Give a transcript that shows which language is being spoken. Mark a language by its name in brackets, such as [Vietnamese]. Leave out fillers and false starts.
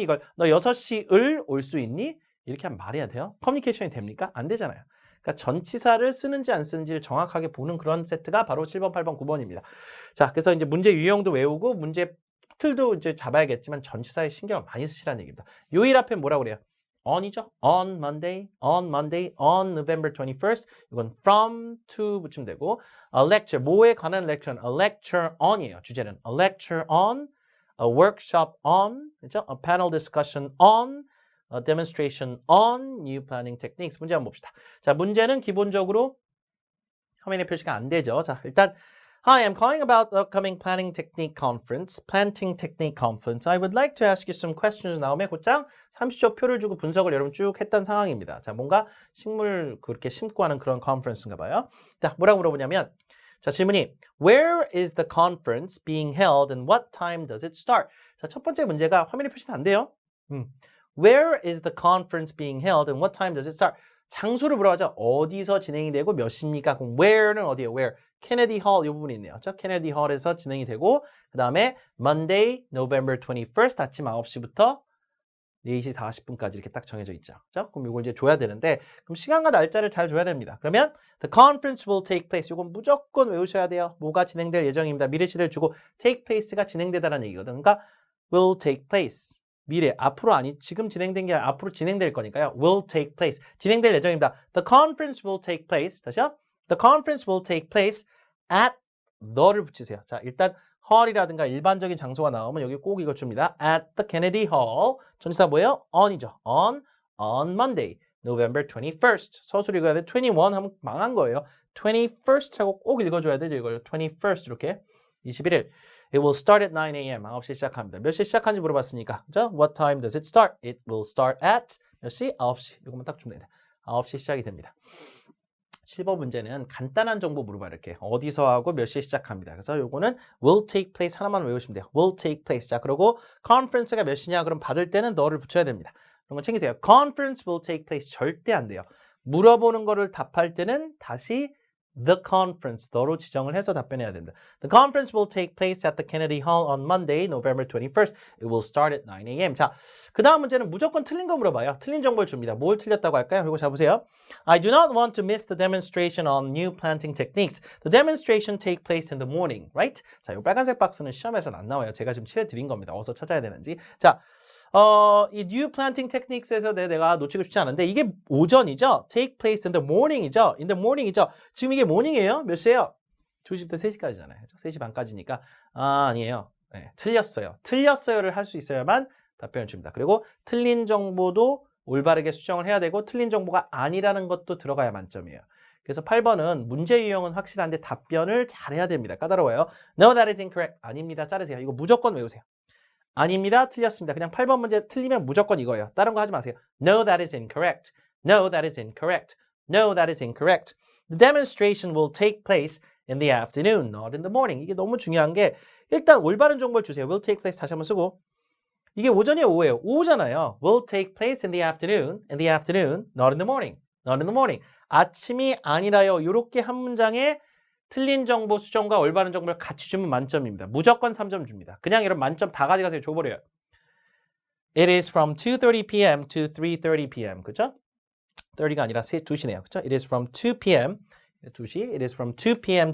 [Korean] 이걸 너 6시을 올 수 있니? 이렇게 하면 말해야 돼요. 커뮤니케이션이 됩니까? 안 되잖아요. 그러니까 전치사를 쓰는지 안 쓰는지를 정확하게 보는 그런 세트가 바로 7번, 8번, 9번입니다. 자, 그래서 이제 문제 유형도 외우고 문제 틀도 이제 잡아야겠지만 전치사에 신경을 많이 쓰시라는 얘기입니다. 요일 앞에 뭐라고 그래요? on이죠. [English] on Monday, on November 21st. [Korean] 이건 from to 붙이면 되고 a lecture, 뭐에 관한 lecture는 a lecture on이에요. [English] 주제는 a lecture on, a workshop on, [Korean] 그렇죠? [English] a panel discussion on, a demonstration on new planning techniques. [Korean] 문제 한번 봅시다. 자, 문제는 기본적으로 화면에 표시가 안 되죠. [English] 자, 일단 Hi, I'm calling about the upcoming planting technique conference. I would like to ask you some questions. [Korean] 나오면 곧장 30초 표를 주고 분석을 여러분 쭉 했던 상황입니다. 자, 뭔가 식물 그렇게 심고 하는 그런 컨퍼런스인가 봐요. 자, 뭐라고 물어보냐면 자, 질문이 [English] Where is the conference being held and what time does it start? [Korean] 자, 첫 번째 문제가 화면에 표시는 안 돼요. [English] Where is the conference being held and what time does it start? [Korean] 장소를 물어보죠. 어디서 진행이 되고 몇 시입니까? 그럼 where는 어디예요? [English] where? [Korean] 케네디 홀 이 부분이 있네요. 저 케네디 홀에서 진행이 되고 그 다음에 Monday, November 21st 아침 9시부터 4시 40분까지 이렇게 딱 정해져 있죠. 그렇죠? 그럼 이걸 이제 줘야 되는데 그럼 시간과 날짜를 잘 줘야 됩니다. 그러면 [English] the conference will take place. [Korean] 이건 무조건 외우셔야 돼요. 뭐가 진행될 예정입니다. 미래 시대를 주고 take place가 진행되다라는 얘기거든요. 그러니까 [English] will take place. [Korean] 미래, 앞으로 아니, 지금 진행된 게 아니라 앞으로 진행될 거니까요. [English] will take place. [Korean] 진행될 예정입니다. [English] The conference will take place. [Korean] 다시요. [English] The conference will take place at the를 붙이세요. [Korean] 자, 일단 hall이라든가 일반적인 장소가 나오면 여기 꼭 이거 줍니다. [English] At the Kennedy Hall. [Korean] 전치사 뭐예요? on이죠. [English] on Monday, November 21st. [Korean] 서술 읽어야 돼. 21 하면 망한 거예요. 21st 하고 꼭 읽어줘야 되죠. 이걸 21st 이렇게. 21일. [English] It will start at 9 a.m. [Korean] 9시 시작합니다. 몇 시에 시작하는지 물어봤으니까. [English] 그죠? What time does it start? It will start at 몇 시? [Korean] 9시. 이것만 딱 주면 됩니다. 9시 시작이 됩니다. 7번 문제는 간단한 정보 물어봐요. 이렇게. 어디서 하고 몇 시에 시작합니다. 그래서 요거는 will take place 하나만 외우시면 돼요. will take place. 자, 그리고 conference가 몇 시냐? 그럼 받을 때는 너를 붙여야 됩니다. 그런 거 챙기세요. [English] Conference will take place. [Korean] 절대 안 돼요. 물어보는 거를 답할 때는 다시 the conference, 너로 지정을 해서 답변해야 된다. [English] The conference will take place at the Kennedy Hall on Monday, November 21st. It will start at 9 a.m. [Korean] 자, 그 다음 문제는 무조건 틀린 거 물어봐요. 틀린 정보를 줍니다. 뭘 틀렸다고 할까요? 이거 잡으세요. [English] I do not want to miss the demonstration on new planting techniques. The demonstration take place in the morning, right? [Korean] 자, 이 빨간색 박스는 시험에서는 안 나와요. 제가 지금 칠해드린 겁니다. 어디서 찾아야 되는지. 자, 이 new planting techniques에서 내가 놓치고 싶지 않은데 이게 오전이죠. [English] take place in the morning이죠. in the morning이죠. [Korean] 지금 이게 morning이에요. 몇 시예요? 2시부터 3시까지잖아요. 3시 반까지니까 아니에요. 네, 틀렸어요. 틀렸어요를 할 수 있어야만 답변을 줍니다. 그리고 틀린 정보도 올바르게 수정을 해야 되고 틀린 정보가 아니라는 것도 들어가야 만점이에요. 그래서 8번은 문제 유형은 확실한데 답변을 잘해야 됩니다. 까다로워요. [English] No, that is incorrect. [Korean] 아닙니다. 자르세요. 이거 무조건 외우세요. 아닙니다. 틀렸습니다. 그냥 8번 문제 틀리면 무조건 이거예요. 다른 거 하지 마세요. [English] No, that is incorrect. No, that is incorrect. No, that is incorrect. The demonstration will take place in the afternoon, not in the morning. [Korean] 이게 너무 중요한 게 일단 올바른 정보를 주세요. Will take place 다시 한번 쓰고 이게 오전이에요, 오후예요? 오후잖아요. [English] Will take place in the afternoon, not in the morning. Not in the morning. [Korean] 아침이 아니라요. 이렇게 한 문장에 틀린 정보 수정과 올바른 정보를 같이 주면 만점입니다. 무조건 3점 줍니다. 그냥 이런 만점 다 가져가서 줘버려요. [English] It is from 2:30 p.m. to 3:30 p.m. [Korean] 그죠? 30가 아니라 2시네요. 그죠? [English] It is from 2 p.m. 2시. It is from 2 p.m.